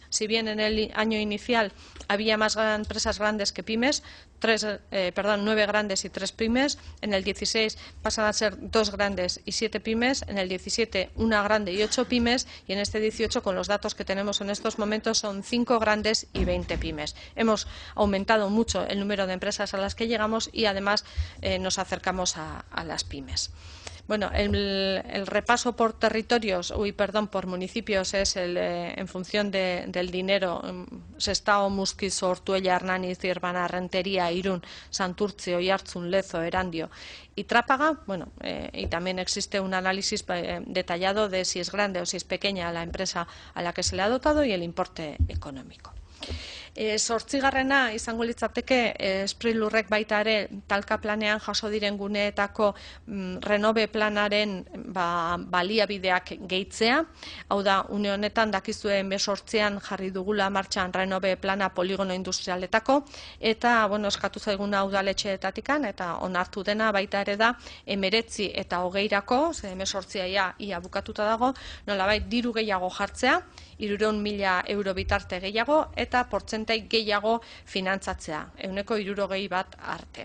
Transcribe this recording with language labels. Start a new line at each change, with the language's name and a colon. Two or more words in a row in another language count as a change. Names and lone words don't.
Spanish: Si bien en el año inicial había más empresas grandes que pymes, 9 grandes y 3 pymes, en el 16 pasan a ser 2 grandes y 7 pymes, en el 17 1 grande y 8 pymes y en este 18, con los datos que tenemos en estos momentos, son 5 grandes y 20 pymes. Hemos aumentado mucho el número de empresas a las que llegamos y además nos acercamos a las pymes. Bueno, el repaso por territorios, por municipios es en función del dinero. Sestao, Muskiz, Ortuella, Hernani, Zierbana, Rentería, Irún, Santurtzi, Oiartzun, Lezo, Erandio y Trápaga. Y también existe un análisis detallado de si es grande o si es pequeña la empresa a la que se le ha dotado y el importe económico.
Basque: Zortzigarrena izango litzateke Sprilurrek baita ere talka planean jaso diren guneetako renove planaren baliabideak gehitzea. Hau da, une honetan dakizue 2018an jarri dugula martxan renove plana poligono industrialetako eta eskatu zaiguna udaletxeetatikan eta onartu dena baita ere da 19 eta 20irako, 2018a ia bukatuta dago, nolabait diru gehiago jartzea, 300.000 euro bitarte gehiago eta portzentai gehiago finantzatzea, 160 arte.